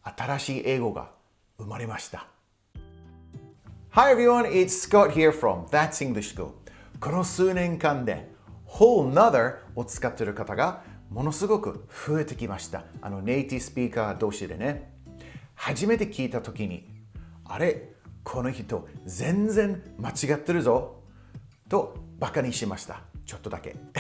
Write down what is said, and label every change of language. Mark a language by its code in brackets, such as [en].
[ja] 新しい英語が生まれました。 [en] Hi everyone, it's Scott here from That's English School. [ja] この数年間で [en] whole nother [ja] を使っている方がものすごく増えてきました。ネイティブスピーカー同士でね。初めて聞いたときに、あれ、この人全然間違ってるぞとバカにしました。ちょっとだけ。